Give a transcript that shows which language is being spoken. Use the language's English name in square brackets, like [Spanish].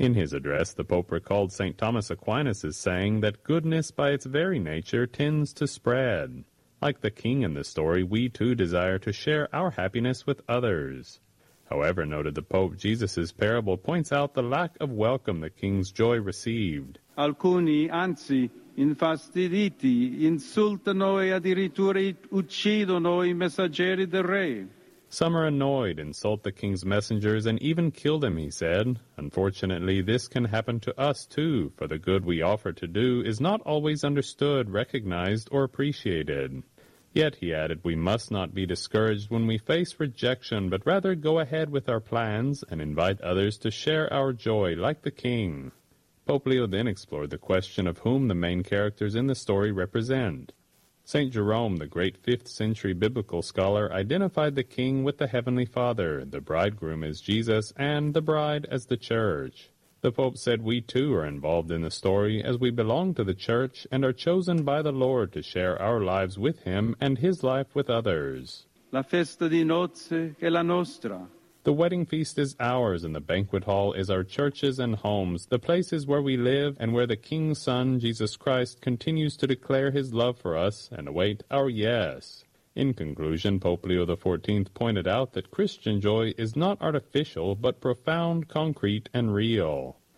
[English] In his address, the Pope recalled St. Thomas Aquinas' saying that goodness by its very nature tends to spread. Like the king in the story, we too desire to share our happiness with others. However, noted the Pope, Jesus' parable points out the lack of welcome the king's joy received. [Italian] Alcuni, anzi, infastiditi, insultano e addirittura uccidono i messaggeri del re. [English] Some are annoyed, insult the king's messengers, and even kill them, he said. Unfortunately, this can happen to us too, for the good we offer to do is not always understood, recognized, or appreciated. Yet, he added, we must not be discouraged when we face rejection, but rather go ahead with our plans and invite others to share our joy like the king. Pope Leo then explored the question of whom the main characters in the story represent. St. Jerome, the great 5th century biblical scholar, identified the king with the Heavenly Father, the bridegroom as Jesus, and the bride as the church. The Pope said we too are involved in the story as we belong to the church and are chosen by the Lord to share our lives with him and his life with others. [Italian] La festa di nozze è la nostra. [English] The wedding feast is ours, and the banquet hall is our churches and homes, the places where we live and where the King's Son, Jesus Christ, continues to declare his love for us and await our yes. In conclusion, Pope Leo XIV pointed out that Christian joy is not artificial, but profound, concrete, and real.